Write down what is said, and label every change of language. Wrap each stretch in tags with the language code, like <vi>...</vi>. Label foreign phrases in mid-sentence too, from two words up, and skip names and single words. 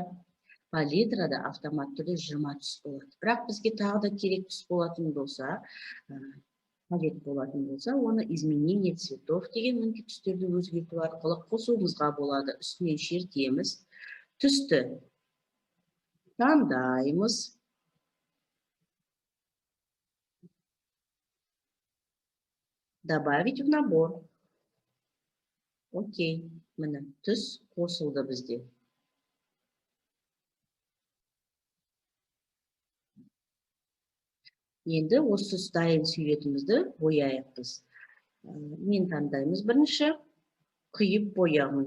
<kk>Палитрада автоматты түрде 20 түс болады. Бірақ бізге тағы да керек түс болатын болса, оны</kk> <ru>изменение цветов</ru> <kk>деген мүмкін түстерді өзгерту арқылы қосуымызға болады. Үстіне шертеміз. Түсті таңдаймыз.</kk> <ru>Добавить в набор.</ru> <kk>Окей, міне түс қосылды бізде. Енді осы дайын суретімізді бояйықпыз. Мен таңдаймыз бірінші. Құйып бояғын.</kk>